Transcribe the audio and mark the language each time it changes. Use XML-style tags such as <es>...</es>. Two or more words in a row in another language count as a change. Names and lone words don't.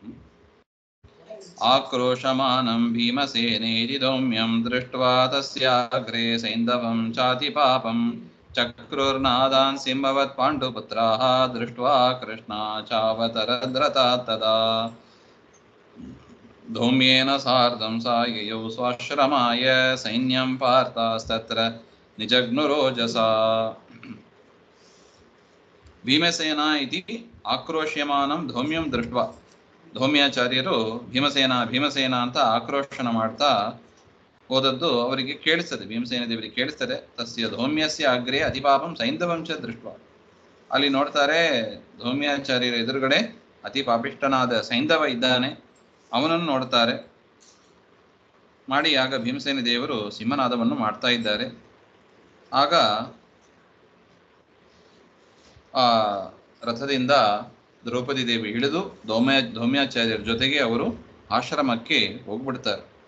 <sa>ಆಕ್ರೋಶಮಾನಂ ಭೀಮಸೇನೇತಿ ದೌಮ್ಯಂ ದೃಷ್ಟ್ವಾ ತಸ್ಯಾಗ್ರೇ ಸೈಂಧವಂ ಚಾತಿ ಪಾಪಂ ಚಕ್ರುರ್ನಾದಾನ್ ಸಿಂಹವತ್ ಪಾಂಡುಪುತ್ರಾಃ ದೃಷ್ಟ್ವಾ ಕೃಷ್ಣ ಚಾವತರದ್ರತಾತ್ ತದಾ ಧೌಮ್ಯೇನ ಸಾರ್ಧಂ ಸಾಯಯೌ ಸ್ವಾಶ್ರಮಾಯ ಸೈನ್ಯಂ ಪಾರ್ಥಾಸ್ತತ್ರ ನಿಜಗ್ನುರೋಜಸಾ. ಭೀಮಸೇನ ಇತಿ ಆಕ್ರೋಶ್ಯಮಾನಂ ಧೌಮ್ಯಂ ದೃಷ್ಟ್ವಾ,</sa> <kn>ಧೌಮ್ಯಾಚಾರ್ಯರು ಭೀಮಸೇನ ಅಂತ ಆಕ್ರೋಶನ ಮಾಡ್ತಾ ಹೋದದ್ದು ಅವರಿಗೆ ಕೇಳಿಸ್ತದೆ, ಭೀಮಸೇನ ದೇವರಿಗೆ ಕೇಳಿಸ್ತದೆ.</kn> <sa>ತಸ್ಯ ಧೌಮ್ಯಸ್ಯ ಅಗ್ರೇ ಅತಿಪಾಪಂ ಸೈಂಧವಂ ಚ ದೃಷ್ಟ್ವಾ,</sa> <kn>ಅಲ್ಲಿ ನೋಡ್ತಾರೆ ಧೌಮ್ಯಾಚಾರ್ಯರ ಎದುರುಗಡೆ ಅತಿ ಪಾಪಿಷ್ಠನಾದ ಸೈಂಧವ ಇದ್ದಾನೆ, ಅವನನ್ನು ನೋಡ್ತಾರೆ ಮಾಡಿ. ಆಗ ಭೀಮಸೇನ ದೇವರು ಸಿಂಹನಾದವನ್ನು ಮಾಡ್ತಾ ಇದ್ದಾರೆ. ಆಗ ಆ ರಥದಿಂದ ದ್ರೌಪದಿ ದೇವಿ ಇಳಿದು ಧೌಮ್ಯಾಚಾರ್ಯರ ಜೊತೆಗೆ ಅವರು ಆಶ್ರಮಕ್ಕೆ ಹೋಗ್ಬಿಡ್ತಾರೆ.</kn>